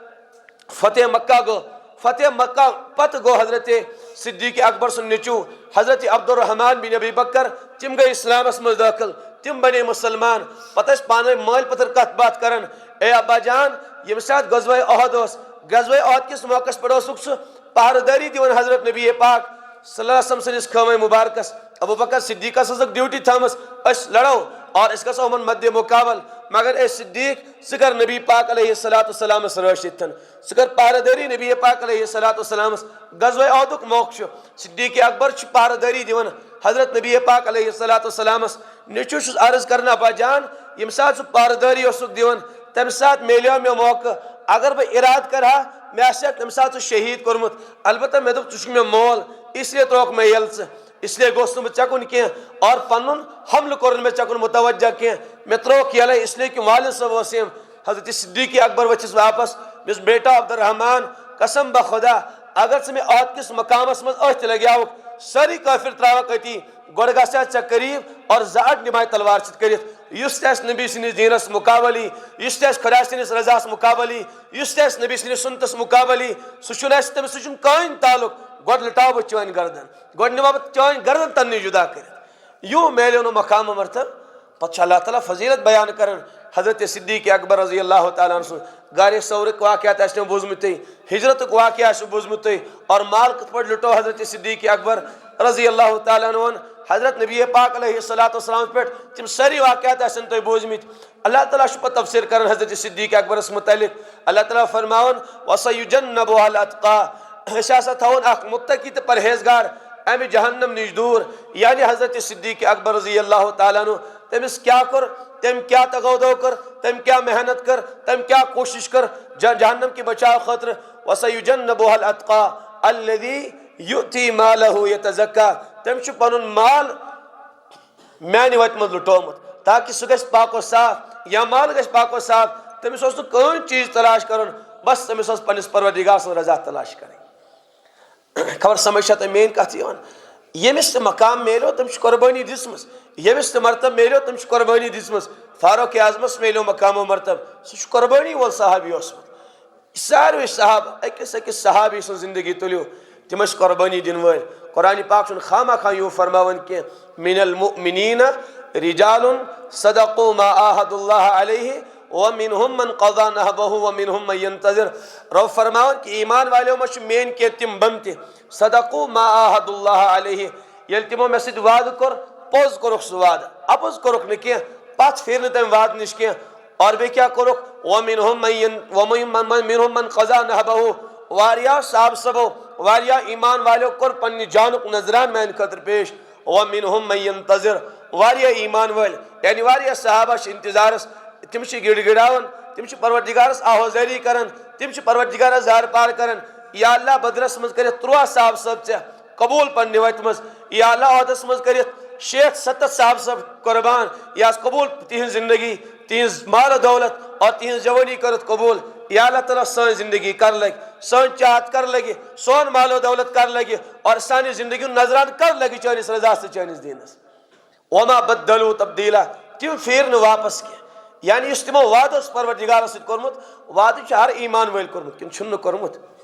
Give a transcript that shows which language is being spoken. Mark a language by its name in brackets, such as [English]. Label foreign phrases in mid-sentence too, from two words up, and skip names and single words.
[Kashmiri] فتح مکہ گوٚو فتح مکہ پتہٕ گوٚو حضرت صدیق اکبر سُنٛد نیٚچوٗ حضرت عبدالرحمان بن ابی بکر تِم گٔے اسلامس منٛز دٲخل تِم بنے مسلمان پتہٕ ٲسۍ پانہٕ ؤنۍ مٲلۍ پٔتٕر کتھ باتھ کران اے ابا جان ییٚمہِ ساتہٕ غزوہ احد اوس غزوہ احد کِس موقعس پٮ۪ٹھ اوسُکھ سُہ پہرٕ دٲری دِوان حضرت نبی پاک [Arabic] صلی اللہ علیہ وسلم [Kashmiri] سٕنٛدِس خٲمے مُبارکس ابو بکر صدیقس ٲسٕکھ ڈیوٹی تھٲومٕژ أسۍ لڑو اور أسۍ گژھو یِمن مدِ مُقابل مگر اے صدیق ژٕ کر نبی پاک [Arabic] علیہ الصلوۃ والسلامس [Kashmiri] رٲچھ ییٚتھن ژٕ کر پہرٕ دٲری نبی پاک علیہ [Arabic] الصلوۃ والسلامس [Kashmiri] غزوہ احدُک موقعہٕ چھُ صدیق اکبر چھُ پہرٕ دٲری دِوان حضرت نبی پاک [Arabic] علیہ الصلوۃ والسلامس [Kashmiri] نیٚچوٗ چھُس عرض کران ابا جان ییٚمہِ ساتہٕ ژٕ پہرٕ دٲری اوسُکھ دِوان تمہِ ساتہٕ میلیو مےٚ موقعہٕ اگر بہٕ ارادٕ کرٕہا مےٚ آسہِ ہا تمہِ ساتہٕ سُہ شہیٖد کوٚرمُت البتہ مےٚ دوٚپ ژٕ چھُکھ مےٚ مول [Urdu] اس لیے [Kashmiri] ترٛووُکھ مےٚ ییٚلہٕ ژٕ [Urdu] اس لیے [Kashmiri] گوٚژھ نہٕ بہٕ ژےٚ کُن کینٛہہ اور پنُن حملہٕ کوٚرُن مےٚ ژےٚ کُن متوجہ کینٛہہ مےٚ ترٛووُکھ ییٚلے [Urdu] اس لیے کہ [Kashmiri] والد صٲب اوس یِم حضرت صدیق اکبر ؤتھِس واپس مےٚ اوس بیٹا عبدالرحمان [Urdu] قسم بخدا [Kashmiri] اگر ژٕ مےٚ عہد کِس مقامس منٛز أتھۍ لگیٛاوُکھ سٲری کٲفر ترٛاوکھ أتی گۄڈٕ گژھِ ہا ژےٚ قریٖب اور زٕ اَڈ نِمہٕ تلوار سۭتۍ کٔرِتھ یُس تہِ آسہِ نبی سٕنٛدِس دیٖنس مُقابلی یُس تہِ آسہِ خۄدا سٕنٛدِس رضاہس مُقابلی یُس تہِ آسہِ نبی سٕنٛدِس سُنتس مُقابلی سُہ چھُنہٕ اَسہِ تٔمِس سۭتۍ چھُنہٕ کٕہٕنۍ تعلق گۄڈٕ لٹاو بہٕ چٲنۍ گردن گۄڈٕ نِمہٕ بہٕ چٲنۍ گردن تنہٕ نِش جُدا کٔرِتھ یوٗ میلیو نہٕ مقام مرتب پتہٕ چھُ اللہ تعالیٰ فضیلت بیان کران حضرت صدیق اکبر [Arabic] رضی اللہ تعالیٰ عنہ [Kashmiri] سُنٛد گارِ ثورُک واقعات آسنو بوٗزمُت تُہۍ ہجرتُک واقعہ آسِوٕ بوٗزمُت تُہۍ اور مال کِتھ پٲٹھۍ لُٹو حضرت صدیق اکبر [Arabic] رضی اللہ تعالیٰ عنہن [Kashmiri] حضرت نبی پاک [Arabic] علیہ الصلوۃ والسلام [Kashmiri] پٮ۪ٹھ تِم سٲری واقعات آسن تۄہہِ بوٗزمٕتۍ اللہ تعالیٰ چھُ پتہٕ تفسیٖر کران حضرت صدیق اکبرس متعلق اللہ تعالیٰ فرماوان [Arabic] وَسَيُجَنَّبُهَا الْأَتْقَى [Kashmiri] أسۍ ہسا تھاوون اکھ مُتقی تہٕ پرہیزگار امہِ جہنم نِش دوٗر یعنی حضرت صدیق اکبر [Arabic] رضی اللہ تعالیٰ عنہ [Kashmiri] تٔمِس کیٛاہ کوٚر تٔمۍ کیٛاہ تغودو کٔر تٔمۍ کیٛاہ محنت کٔر تٔمۍ کیٛاہ کوٗشش کٔر جہنم کہِ بچاو خٲطرٕ [Arabic] وَسَيُجَنَّبُهَا الْأَتْقَى الَّذِي يُؤْتِي مَالَهُ يَتَزَكَّى [Kashmiri] تٔمۍ چھُ پنُن مال میانہ وتہ مز لٹومت تاکہ سہ گژھِ پاک و صاف یا مال گژھِ پاک و صاف تٔمِس اوس نہٕ کٕہٕنۍ چیٖز تلاش کرُن بس تٔمِس اوس پننِس پروردگار سٕنٛز رضا تلاش کرٕنۍ خبر سمجھ چھا تۄہہِ میٲنۍ کتھ یِوان ییٚمِس تہِ مقام میلیو تٔمِس چھِ قۄربٲنی دِژمٕژ ییٚمِس تہِ مرتبہ میلیو تٔمِس چھِ قۄربٲنی دِژمٕژ فاروق اعظمس میلیو مقام و مرتبہ سُہ چھُ قۄربٲنی وول صحابی اوسمُت ساروٕے صحابہ أکِس أکِس صحابی سٕنٛز زندگی تُلِو تِم ٲسۍ قۄربٲنی دِنہٕ وٲلۍ قرآن پاک چھُنہٕ خامخواہ یوٗ فرماوان کینٛہہ [Arabic] من المؤمنین رجال صدقوا ما عاهدوا الله علیہ ومنهم من قضى نحبه ومنهم من ينتظر [Kashmiri] رب فرماوان کہ ایمان والیو منٛز چھِ میٲنۍ کینٛہہ تِم بنٛدٕ تہِ [Arabic] صدقوا ما عاهدوا الله علیہ [Kashmiri] ییٚلہِ تِمو مےٚ سۭتۍ وعدٕ کوٚر پوٚز کوٚرُکھ سُہ وعدٕ اپُز کوٚرُکھ نہٕ کینٛہہ پتھ پھِر نہٕ تَمہِ وعدٕ نِش کینٛہہ اور بیٚیہِ کیٛاہ کوٚرُکھ [Arabic] ومنهم من قضى نحبه [Kashmiri] واریاہ صاحب صبو واریاہ ایمان والیو کوٚر پننہِ جانُک نظران میانہِ خٲطرٕ پیش [Arabic] ومنهم من ينتظر [Kashmiri] واریاہ ایمان وٲلۍ یعنی واریاہ صحابہ چھِ انتظارس تِم چھِ گِڑ گِڑاوان تِم چھِ پروردگارس آہوزٲری کران تِم چھِ پروردگارس زار پار کران یا اللہ بدرس منٛز کٔرِتھ 13 صاحب صٲب ژےٚ قبوٗل پننہِ وتہِ منٛز یا اللہ عہدس منٛز کٔرِتھ 60-70 صاحب صٲب قۄربان یہِ آسہِ قبوٗل تِہنٛز زندگی تِہنٛز مال و دولت اور تِہنٛز جوٲنی کٔرٕتھ قبوٗل یا اللہ تعالیٰ سٲنۍ زندگی کر لگہِ سٲنۍ چاہت کر لگہِ سون مال و دولت کر لگہِ اور سانہِ زندگی ہُنٛد نظران کر لگہِ چٲنِس رضاس تہٕ چٲنِس دیٖنس [Arabic] وما بدلو تبدیٖلا [Kashmiri] تِم پھیٖر نہٕ واپس کینٛہہ یعنی یُس تِمو وعدٕ اوس پروردگارس سۭتۍ کوٚرمُت وعدٕ چھُ ہر ایمان وٲلۍ کوٚرمُت کِنہٕ چھُنہٕ کوٚرمُت